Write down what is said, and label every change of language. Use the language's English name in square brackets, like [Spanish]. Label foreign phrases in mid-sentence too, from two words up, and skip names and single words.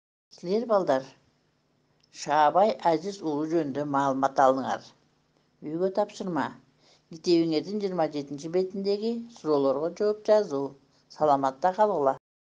[Kyrgyz] Sizler balдар, Şaabay Aziz ulu jönünde malumat alыңар. Үйгө тапшырма. Китебиңердин 27 бетиндеги суроолорго жооп жазуу. Саламатта калгыла.